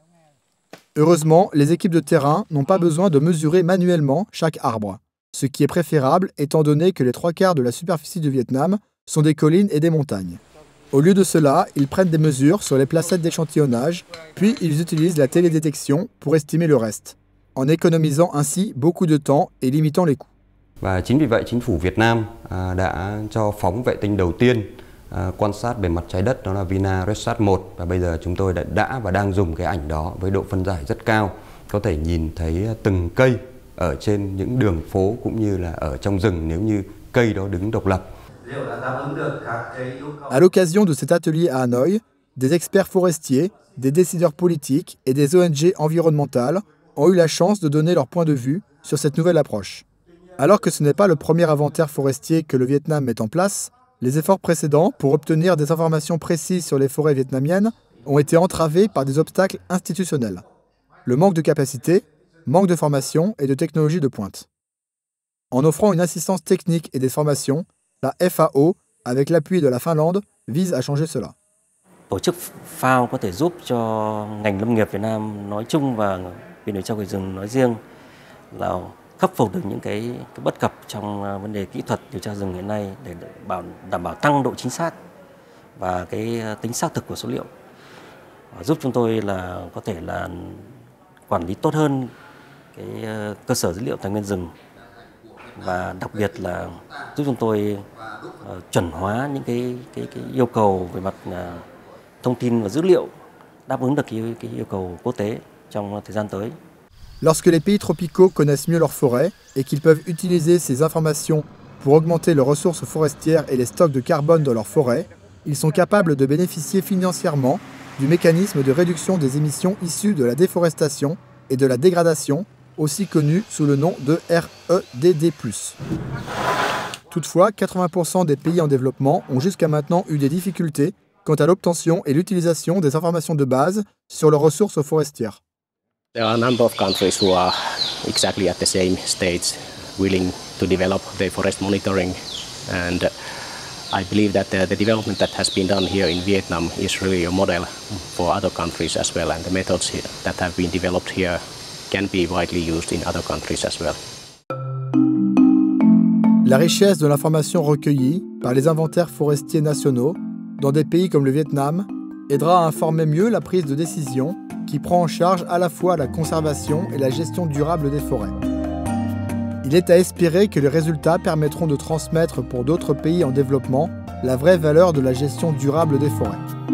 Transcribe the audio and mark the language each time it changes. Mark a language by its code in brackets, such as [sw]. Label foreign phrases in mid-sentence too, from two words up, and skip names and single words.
[fr] Heureusement, les équipes de terrain n'ont pas besoin de mesurer manuellement chaque arbre, ce qui est préférable étant donné que les 3/4 de la superficie du Vietnam sont des collines et des montagnes. Au lieu de cela, ils prennent des mesures sur les placettes d'échantillonnage, puis ils utilisent la télédétection pour estimer le reste, en économisant ainsi beaucoup de temps et limitant les coûts. [vi] Và chính vì vậy, chính phủ Việt Nam đã cho phóng vệ tinh đầu tiên quan sát bề mặt trái đất, đó là Vina Resat 1. Và bây giờ chúng tôi đã và đang dùng cái ảnh đó với độ phân giải rất cao. Có thể nhìn thấy từng cây ở trên những đường phố cũng như là ở trong rừng nếu như cây đó đứng độc lập. [fr] À l'occasion de cet atelier à Hanoï, des experts forestiers, des décideurs politiques et des ONG environnementales ont eu la chance de donner leur point de vue sur cette nouvelle approche. Alors que ce n'est pas le premier inventaire forestier que le Vietnam met en place, les efforts précédents pour obtenir des informations précises sur les forêts vietnamiennes ont été entravés par des obstacles institutionnels. Le manque de capacité, manque de formation et de technologie de pointe. En offrant une assistance technique et des formations, la FAO, avec l'appui de la Finlande, vise à changer cela. [vi] Tổ chức FAO có thể giúp cho ngành lâm nghiệp Việt Nam nói chung và Viện Điều tra Quyền rừng nói riêng là khắc phục được những cái bất cập trong vấn đề kỹ thuật điều tra rừng hiện nay để đảm bảo tăng độ chính xác và cái tính xác thực của số liệu, giúp chúng tôi là có thể là quản lý tốt hơn cái cơ sở dữ liệu tài nguyên rừng, và đặc biệt là giúp chúng tôi chuẩn hóa những cái yêu cầu về mặt thông tin và dữ liệu, đáp ứng được cái yêu cầu quốc tế trong thời gian tới. [fr] Lorsque les pays tropicaux connaissent mieux leurs forêts et qu'ils peuvent utiliser ces informations pour augmenter leurs ressources forestières et les stocks de carbone dans leurs forêts, ils sont capables de bénéficier financièrement du mécanisme de réduction des émissions issues de la déforestation et de la dégradation, aussi connu sous le nom de REDD+. Toutefois, 80% des pays en développement ont jusqu'à maintenant eu des difficultés quant à l'obtention et l'utilisation des informations de base sur leurs ressources forestières. [en] There are a number of countries who are exactly at the same stage, willing to develop their forest monitoring, and I believe that the development that has been done here in Vietnam is really a model for other countries as well, and the methods that have been developed here can be widely used in other countries as well. [fr] La richesse de l'information recueillie par les inventaires forestiers nationaux dans des pays comme le Vietnam aidera à informer mieux la prise de décision qui prend en charge à la fois la conservation et la gestion durable des forêts. Il est à espérer que les résultats permettront de transmettre pour d'autres pays en développement la vraie valeur de la gestion durable des forêts.